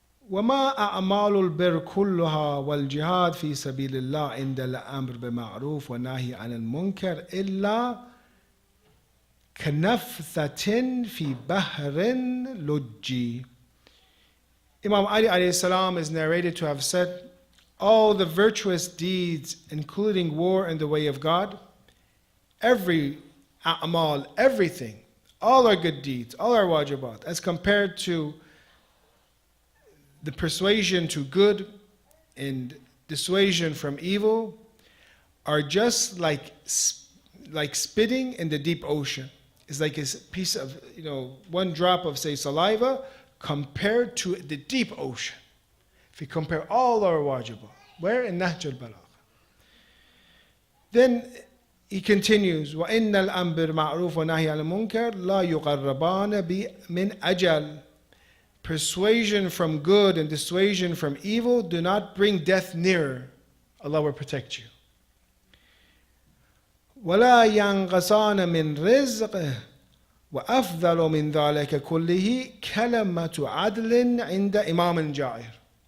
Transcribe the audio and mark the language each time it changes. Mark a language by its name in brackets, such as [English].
[Arabic] وما أعمال البر كلها والجهاد في سبيل الله عند الأمر بالمعروف والنهي عن المنكر إلا كنفثة في بحر لجي. [English] Imam Ali alayhi salam is narrated to have said, all the virtuous deeds, including war in the way of God, every a'mal, everything, all our good deeds, all our wajibat, as compared to the persuasion to good and dissuasion from evil, are just like spitting in the deep ocean. It's like a piece of, one drop of, say, saliva compared to the deep ocean. If you compare all our wajibat, where? In Nahj al-Balagha. Then he continues, [Arabic] وَإِنَّ الْأَمْرِ مَعْرُوفَ وَنَهْيَ عَنِ الْمُنكَرِ لَا يُقَرَّبَانَ مِنْ أَجَلٍ. [English] Persuasion from good and dissuasion from evil do not bring death nearer. Allah will protect you. [Arabic] وَلَا يَنْقَصَانَ مِنْ رِزْقِهِ وَأَفْضَلُ مِنْ ذَلِكَ كُلِّهِ كَلَمَةُ عَدْلٍ عِنْدَ إِمَامٍ جَائِرٍ.